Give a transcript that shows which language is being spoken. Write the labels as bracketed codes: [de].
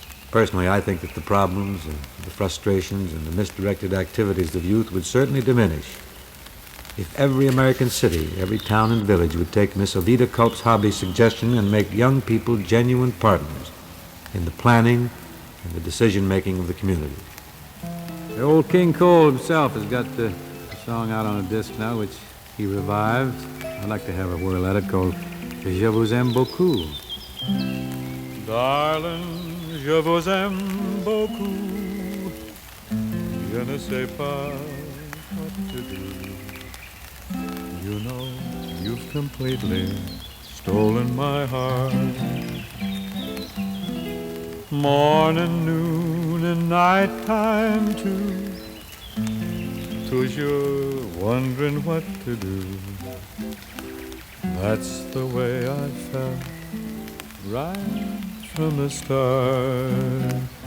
[en] Personally, I think that the problems and the frustrations and the misdirected activities of youth would certainly diminish if every American city, every town and village would take Miss Ovita Culp-Hobby's suggestion and make young people genuine partners in the planning and the decision-making of the community. The old King Cole himself has got the song out on a disc now, which he revived. I'd like to have a whirl at it, called Je vous aime beaucoup. [fr] Darling, je vous aime beaucoup. Je ne sais pas [en] what to do. You know, you've completely stolen my heart. Morning, noon, and nighttime too. Toujours wondering what to do. That's the way I felt right from the start.